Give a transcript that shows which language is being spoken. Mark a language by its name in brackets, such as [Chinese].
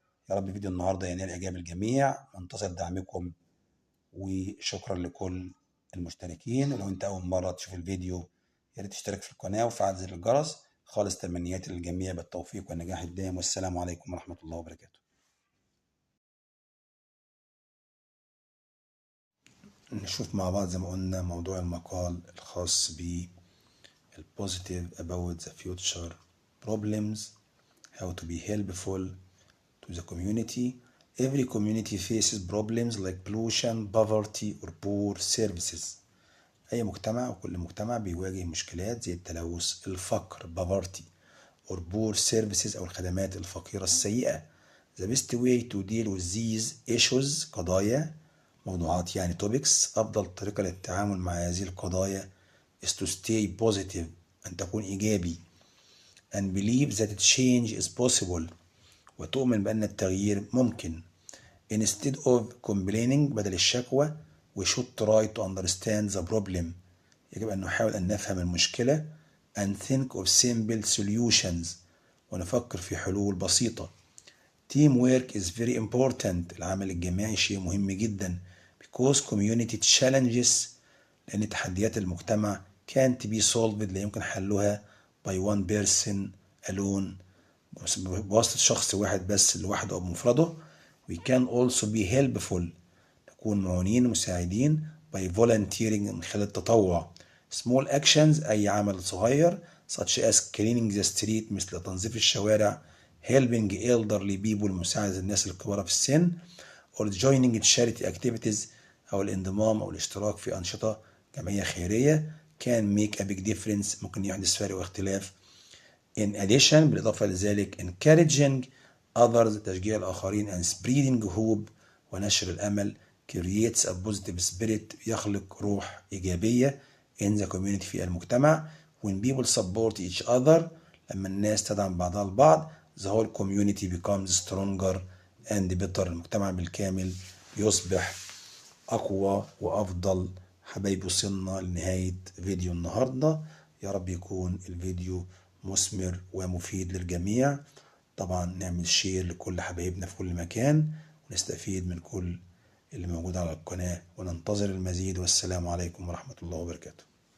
[Arabic] يا رب فيديو النهارده ينال اعجاب الجميع. منتظر دعمكم وشكرا لكل المشتركين. ولو انت اول مره تشوف الفيديو يا ريت تشترك في القناه وفعل زر الجرس. خالص تمنياتي للجميع بالتوفيق والنجاح الدائم، والسلام عليكم ورحمه الله وبركاته. نشوف مع بعض زي ما قلنا موضوع المقال الخاص ب [English] positive about the future problems, how to be helpful to the community. Every community faces problems like pollution, poverty or poor services. [Arabic] أي مجتمع وكل مجتمع بيواجه مشكلات زي التلوث، الفقر [English] poverty or poor services [Arabic] أو الخدمات الفقيرة السيئة. [English] The best way to deal with these issues [Arabic] قضايا موضوعات يعني [English] topics. [Arabic] أفضل طريقة للتعامل مع هذه القضايا [English] is to stay positive [Arabic] أن تكون إيجابي [English] and believe that change is possible [Arabic] وتؤمن بأن التغيير ممكن. [English] Instead of complaining [Arabic] بدل الشكوى [English] we should try to understand the problem. [Arabic] يجب أن نحاول أن نفهم المشكلة [English] and think of simple solutions [Arabic] ونفكر في حلول بسيطة. [English] Teamwork is very important. [Arabic] العمل الجماعي شيء مهم جدا [English] because community challenges [Arabic] لأن تحديات المجتمع [English] can't be solved [Arabic] لا يمكن حلها [English] by one person alone [Arabic] بواسطة شخص واحد بس لوحده أو بمفرده. [English] We can also be helpful [Arabic] نكون معونين مساعدين [English] by volunteering [Arabic] من خلال التطوع. [English] Small actions [Arabic] أي عمل صغير [English] such as cleaning the street [Arabic] مثل تنظيف الشوارع [English] helping elderly people [Arabic] مساعدة الناس الكبار في السن [English] or joining charity activities [Arabic] أو الانضمام أو الاشتراك في أنشطة جمعية خيرية [English] can make a big difference [Arabic] ممكن يحدث فرق واختلاف. [English] In addition [Arabic] بالإضافة لذلك [English] encouraging others [Arabic] تشجيع الآخرين [English] and spreading hope [Arabic] ونشر الأمل [English] creates a positive spirit [Arabic] يخلق روح إيجابية [English] in the community [Arabic] في المجتمع [English] when people support each other [Arabic] لما الناس تدعم بعضها البعض [English] the whole community becomes stronger and better [Arabic] المجتمع بالكامل يصبح أقوى وأفضل. حبايبي وصلنا لنهاية فيديو النهاردة، يا رب يكون الفيديو مثمر ومفيد للجميع. طبعا نعمل شير لكل حبايبنا في كل مكان ونستفيد من كل اللي موجود على القناة وننتظر المزيد، والسلام عليكم ورحمة الله وبركاته.